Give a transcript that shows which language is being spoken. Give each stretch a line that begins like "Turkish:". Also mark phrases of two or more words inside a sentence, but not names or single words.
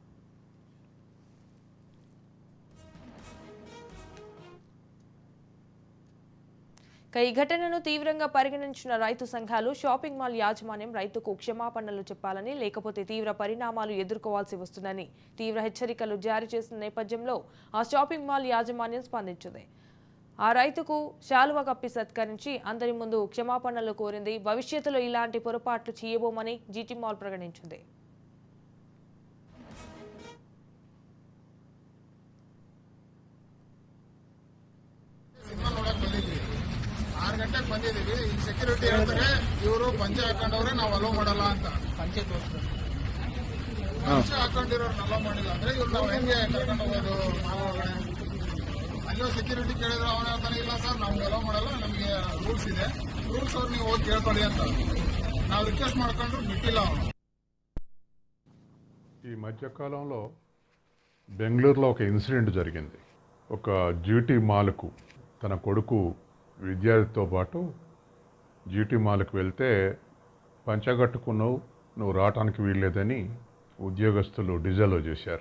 Telugu: ఈ ఘటనను తీవ్రంగా పరిగణించిన రైతు సంఘాలు షాపింగ్ మాల్ యాజమాన్యం రైతుకు క్షమాపణలు చెప్పాలని, లేకపోతే తీవ్ర పరిణామాలు ఎదుర్కోవాల్సి వస్తుందని తీవ్ర హెచ్చరికలు జారీ చేసిన నేపథ్యంలో ఆ షాపింగ్ మాల్ యాజమాన్యం స్పందించింది. ఆ రైతుకు శాలువా కప్పి సత్కరించి అందరి ముందు క్షమాపణలు కోరింది. భవిష్యత్తులో ఇలాంటి పొరపాట్లు చేయబోమని జీటీ మాల్ ప్రకటించింది.
Kannada: ಗಂಟೆಗೆ ಬಂದಿದ್ದೀವಿ. ಈ ಸೆಕ್ಯೂರಿಟಿ ಹೇಳ್ತಾರೆ ಇವರು ಪಂಚೆ ಹಾಕೊಂಡವ್ರೆ ನಾವು ಅಲೋ ಮಾಡಲ್ಲ ಅಂತ. ಪಂಚೆ ಹಾಕೊಂಡಿರೋರು ಅಲೋ ಮಾಡಿಲ್ಲ ಅಂದ್ರೆ ಇವ್ರು ನಾವು ಹೆಂಗೆ ಕರ್ಕೊಂಡು ಹೋಗೋದು? ನಾವು ಅಲ್ಲೋ ಸೆಕ್ಯೂರಿಟಿ ಕೇಳಿದ್ರೆ ಅವನ ಹೇಳ್ತಾನೆ ಇಲ್ಲ ಸರ್ ನಾವು ಅಲೋ ಮಾಡಲ್ಲ, ನಮಗೆ ರೂಲ್ಸ್ ಇದೆ, ರೂಲ್ಸ್ ಅವ್ರು ನೀವು ಹೋಗಿ ಕೇಳ್ಕೊಳ್ಳಿ ಅಂತ ನಾವು ರಿಕ್ವೆಸ್ಟ್ ಮಾಡ್ಕೊಂಡ್ರು ಬಿಟ್ಟಿಲ್ಲ ಅವನು.
Telugu: ఈ మధ్యకాలంలో బెంగళూరులో ఒక ఇన్సిడెంట్ జరిగింది. ఒక జీటీ మాల్కు తన కొడుకు విద్యార్థితో పాటు జీటీ మాల్కి వెళ్తే పంచగట్టుకున్నావు, నువ్వు రావటానికి వీల్లేదని ఉద్యోగస్తులు డిజలో చేశారు.